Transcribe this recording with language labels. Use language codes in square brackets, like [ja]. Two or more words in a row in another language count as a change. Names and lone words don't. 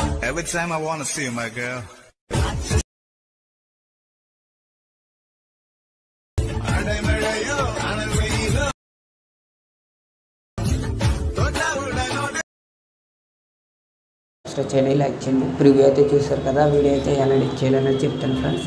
[en] Every time I wanna see you, my girl. [te] చేయండి, లైక్ చేయండి. ప్రివ్యూ అయితే చూస్తారు కదా, వీడియో అయితే ఎలా ఎడిట్ చేయాలనేది చెప్తాను ఫ్రెండ్స్.